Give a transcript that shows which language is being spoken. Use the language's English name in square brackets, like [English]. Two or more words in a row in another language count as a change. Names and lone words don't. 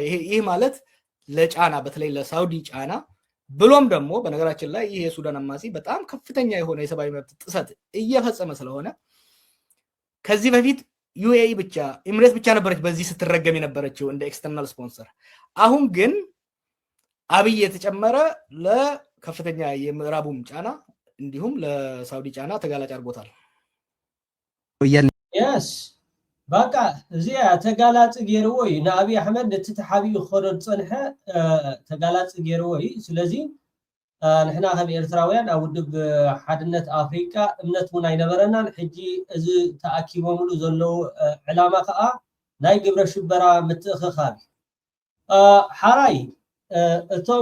[Amharic] ይህ ማለት ለጫና በተለይ ለሳውዲ ጫና ብሎም ደግሞ በነገራችን ላይ ይሄ የሱዳን አማጺ በጣም ከፍተኛ የሆነ የሰብአዊ መብት ጥሰት እየፈጸመ ስለሆነ ከዚህ በፊት ዩኤኢ ብቻ ኤምሬት ብቻ ነበረች በዚህ ስትረገም የነበረችው እንደ [English] external sponsor። [Amharic] አሁን ግን አብይ የተጨመረ ለከፍተኛ የምዕራቡም ጫና እንዲሁም ለሳውዲ ጫና ተጋላጭ አድርጎታል። [Tigrinya] yes በቃ እዚያ ተጋላጭ ገይርዎ ንአብይ አሕመድ ነቲ ተሓቢኡ ክኸዶ ዝፀንሐ ተጋላጭ ገይርዎ። ስለዚ ንሕና ከም ኤርትራውያን ኣብ ውድብ ሓድነት ኣፍሪቃ እምነት እውን ኣይነበረናን። ሕጂ እዚ ተኣኪቦምሉ ዘለው ዕላማ ከዓ ናይ ግብረ ሽበራ ምትእኽኻብ ሓራይ እቶም